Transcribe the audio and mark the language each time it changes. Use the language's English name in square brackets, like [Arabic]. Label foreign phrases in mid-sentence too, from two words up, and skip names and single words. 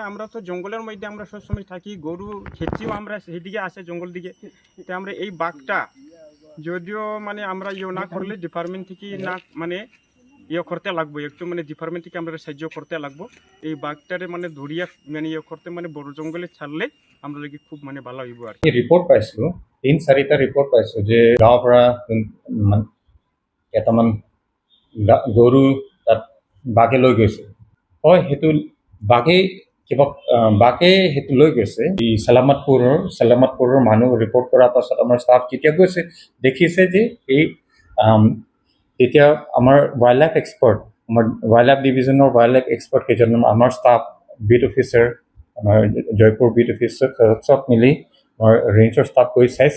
[Bangla] আমরা তো জঙ্গলের মধ্যে আমরা সবসময় থাকি, গরু খেতেও আমরা সেদিকে আসে জঙ্গল দিকে। তো আমরা এই বাঘটা যদিও আমরা না করলে ডিপার্টমেন্ট থেকে না করতে লাগবো, একটু ডিপার্টমেন্ট থেকে আমরা সাহায্য করতে লাগবো। এই বাঘটারে দৌড়িয়া করতে বড় জঙ্গলে ছাড়লে আমরা লাগি খুব ভালো হইব আর কি। [Assamese] ৰিপৰ্ট পাইছোঁ, ৩-৪টা ৰিপৰ্ট পাইছোঁ যে গাঁৱৰ পৰা কেইটামান গৰু তাত বাঘে লৈ গৈছে। হয়, সেইটো বাঘে সেইটো লৈ গৈছে। এই চালামতপুৰৰ মানুহ ৰিপৰ্ট কৰাৰ পাছত আমাৰ ষ্টাফ যেতিয়া গৈছে দেখিছে যে এই তেতিয়া আমাৰ [English] wild life expert, [Assamese] আমাৰ [English] wild life divisionৰ wild life expert [Assamese] কেইজনমান, আমাৰ ষ্টাফ, [English] beat officer, [Assamese] আমাৰ জয়পুৰ [English] beat officer [Assamese] চব মিলি আমাৰ [English] rangeৰ staff [Assamese] গৈ চাইছে।